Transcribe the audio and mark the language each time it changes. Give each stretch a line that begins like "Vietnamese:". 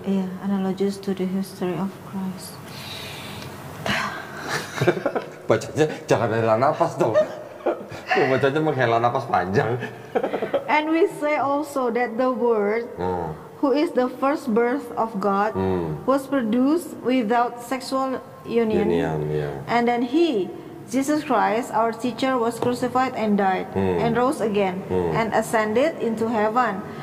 English: Iya, analogies to the history of Christ.
Indonesian: Bacanya jangan dari nafas dong. Bacanya menghela napas panjang.
English: And we say also that the Word, who is the first birth of God, was produced without sexual union. And then He, Jesus Christ, our teacher, was crucified and died, and rose again, and ascended into heaven.